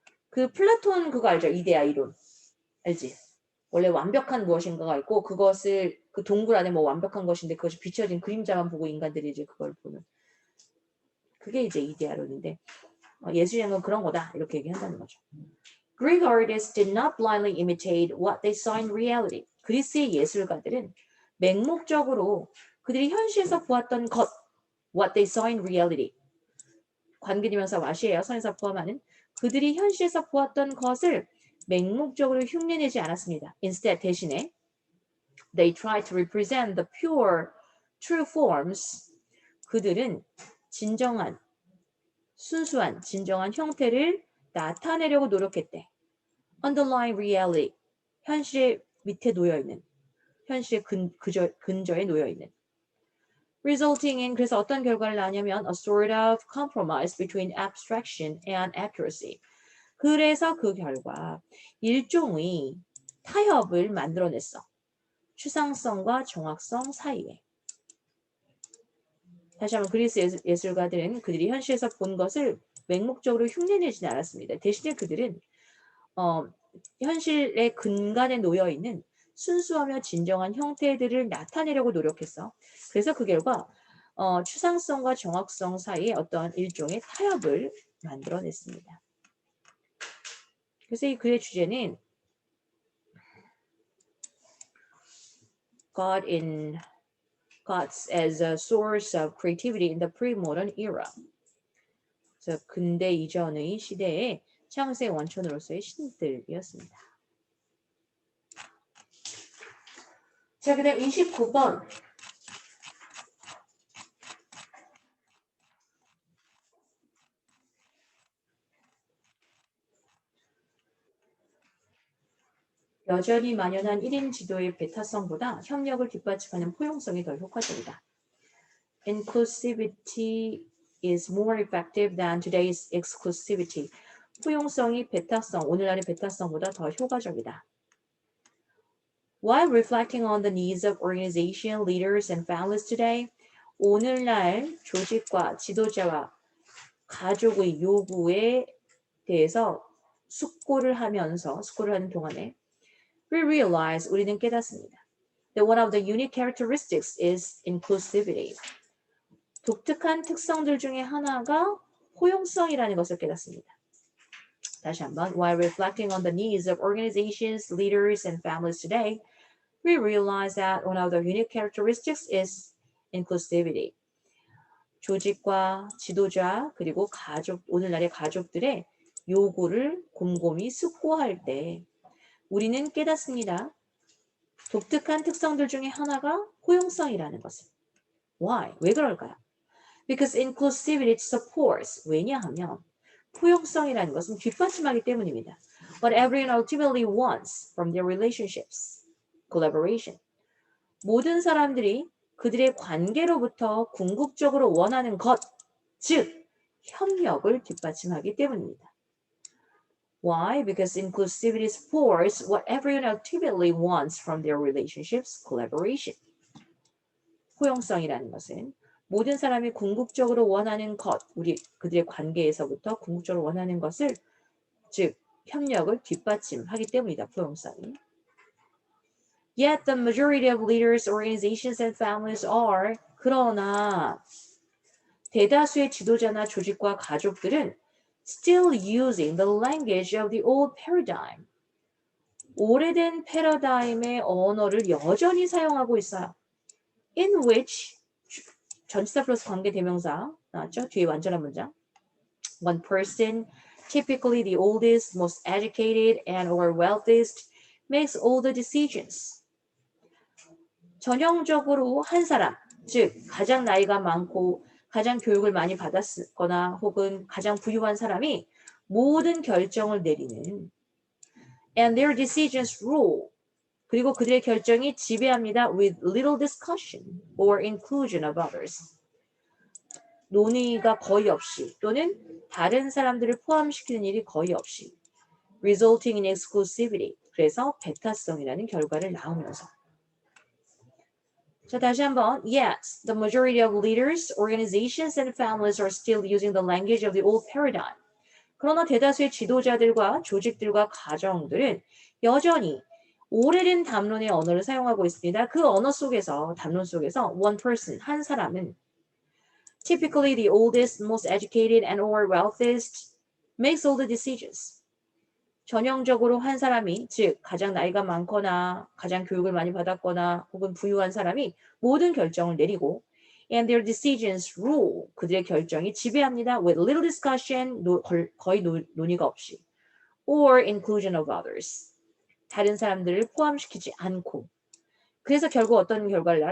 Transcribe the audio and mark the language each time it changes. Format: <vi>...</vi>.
<ko>그 플라톤 그거 알죠? 이데아 이론. 알지? 원래 완벽한 무엇인가가 있고 그것을 그 동굴 안에 뭐 완벽한 것인데 그것이 비춰진 그림자만 보고 인간들이 이제 그걸 보는 그게 이제 이데아론인데 예술이라는 건 그런 거다 이렇게 얘기한다는 거죠.</ko> <en>Greek artists did not blindly imitate what they saw in reality.</en> <ko>그리스의 예술가들은 맹목적으로 그들이 현실에서 보았던 것,</ko> <en>what they saw in reality.</en> <ko>관계대명사 what이에요. 선에서 포함하는 그들이 현실에서 보았던 것을 맹목적으로 흉내내지 않았습니다.</ko> <en>Instead,</en> <ko>대신에</ko> <en>they tried to represent the pure, true forms.</en> <ko>그들은 진정한, 순수한, 진정한 형태를 나타내려고 노력했대.</ko> <en>Underlying reality,</en> <ko>현실의 밑에 놓여있는, 현실의 근저에 놓여있는.</ko> <en>Resulting in,</en> <ko>그래서 어떤 결과를 낳냐면</ko> <en>a sort of compromise between abstraction and accuracy.</en> <ko>그래서 그 결과 일종의 타협을 만들어냈어. 추상성과 정확성 사이에. 다시 한번 그리스 예술가들은 그들이 현실에서 본 것을 맹목적으로 흉내내지는 않았습니다. 대신에 그들은 현실의 근간에 놓여있는 순수하며 진정한 형태들을 나타내려고 노력했어. 그래서 그 결과 추상성과 정확성 사이에 어떤 일종의 타협을 만들어냈습니다. 그래서 이 글의 주제는</ko> <en>Gods as a source of creativity in the pre-modern era.</en> <ko>그래서 근대 이전의 시대의 창세의 원천으로서의 신들이었습니다. 자, 그 다음 29번. 여전히 만연한 1인 지도의 배타성보다 협력을 뒷받침하는 포용성이 더 효과적이다.</ko> <en>Inclusivity is more effective than today's exclusivity.</en> <ko>포용성이 배타성, 오늘날의 배타성보다 더 효과적이다.</ko> <en>While reflecting on the needs of organization, leaders, and families today,</en> <ko>오늘날 조직과 지도자와 가족의 요구에 대해서 숙고를 하는 동안에</ko> <en>we realize,</en> <ko>우리는 깨닫습니다.</ko> <en>That one of the unique characteristics is inclusivity.</en> <ko>독특한 특성들 중에 하나가 포용성이라는 것을 깨닫습니다. 다시 한번,</ko> <en>while reflecting on the needs of organizations, leaders, and families today, we realize that one of the unique characteristics is inclusivity.</en> <ko>조직과 지도자 그리고 가족, 오늘날의 가족들의 요구를 곰곰이 숙고할 때 우리는 깨닫습니다. 독특한 특성들 중에 하나가 포용성이라는 것을.</ko> <en>Why?</en> <ko>왜 그럴까요?</ko> <en>Because inclusivity supports.</en> <ko>왜냐하면 포용성이라는 것은 뒷받침하기 때문입니다.</ko> <en>What everyone ultimately wants from their relationships. Collaboration.</en> <ko>모든 사람들이 그들의 관계로부터 궁극적으로 원하는 것, 즉 협력을 뒷받침하기 때문입니다.</ko> <en>Why? Because inclusivity supports what everyone ultimately wants from their relationships, collaboration.</en> <ko>포용성이라는 것은 모든 사람이 궁극적으로 원하는 것, 그들의 관계에서부터 궁극적으로 원하는 것을, 즉 협력을 뒷받침하기 때문이다. 포용성이.</ko> <en>Yet the majority of leaders, organizations, and families are,</en> <ko>그러나 대다수의 지도자나 조직과 가족들은</ko> <en>still using the language of the old paradigm.</en> <ko>오래된 패러다임의 언어를 여전히 사용하고 있어요.</ko> <en>In which</en> <ko>전치사 플러스 관계 대명사 나왔죠? 뒤에 완전한 문장.</ko> <en>One person, typically the oldest, most educated, and or wealthiest, makes all the decisions.</en> <ko>전형적으로 한 사람, 즉 가장 나이가 많고 가장 교육을 많이 받았거나 혹은 가장 부유한 사람이 모든 결정을 내리는</ko> <en>and their decisions rule.</en> <ko>그리고 그들의 결정이 지배합니다.</ko> <en>with little discussion or inclusion of others.</en> <ko>논의가 거의 없이 또는 다른 사람들을 포함시키는 일이 거의 없이</ko> <en>resulting in exclusivity.</en> <ko>그래서 배타성이라는 결과를 낳으면서 자 다시 한번</ko> <en>Yes, the majority of leaders, organizations and families are still using the language of the old paradigm.</en> <ko>그러나 대다수의 지도자들과 조직들과 가정들은 여전히 오래된 담론의 언어를 사용하고 있습니다. 그 언어 속에서 담론 속에서</ko> <en>one person,</en> <ko>한 사람은</ko> <en>typically the oldest, most educated and or wealthiest makes all the decisions.</en> <ko>전형적으로 한 사람이 즉 가장 나이가 많거나 가장 교육을 많이 받았거나 혹은 부유한 사람이 모든 결정을 내리고</ko> <en>and their decisions rule.</en> <ko>그들의 결정이 지배합니다.</ko> <en>with little discussion.</en> <ko>거의 논의가 없이</ko> <en>or inclusion of others.</en> <ko>다른 사람들을 포함시키지 않고 그래서 결국 어떤 결과를 낳아?</ko>